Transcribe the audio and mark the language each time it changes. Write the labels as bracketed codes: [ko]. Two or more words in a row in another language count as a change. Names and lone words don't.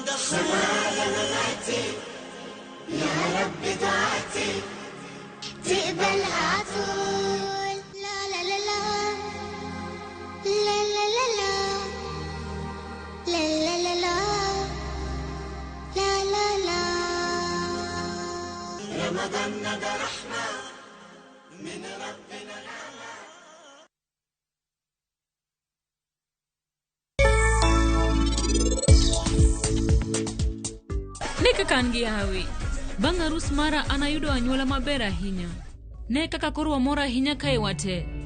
[ar] ده معايا مماتي يا رب دعاتي تقبلها عطول لا لا لا لا لا لا لا لا لا لا لا لا لا لا رمضان ده رحمة من ربنا الأعلى. [luo] Ne kaka an gi hawi. Bang' arus mara anayudo anyuola maber ahinya. Ne kaka koro wamor ahinya kae wate.